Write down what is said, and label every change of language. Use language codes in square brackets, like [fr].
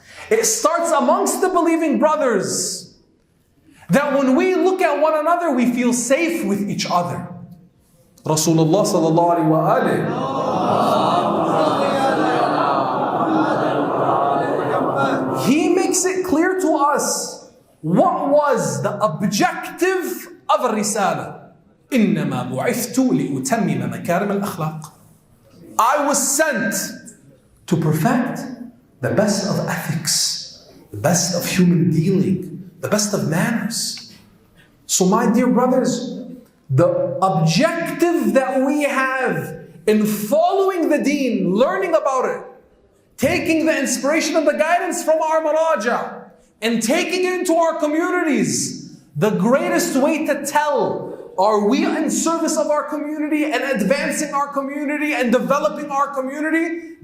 [en] It starts amongst the believing brothers. That when we look at one another, we feel safe with each other. [ar] Rasulullah sallallahu alayhi wa alayhi. [en] He makes it clear to us what was the objective of الرسالة. [ar] إنما بعثت لأتمم مكارم الأخلاق. [en] I was sent to perfect the best of ethics, the best of human dealing, the best of manners. So my dear brothers, the objective that we have in following the deen, learning about it, taking the inspiration and the guidance from our maraja, and taking it into our communities, the greatest way to tell, are we in service of our community and advancing our community and developing our community?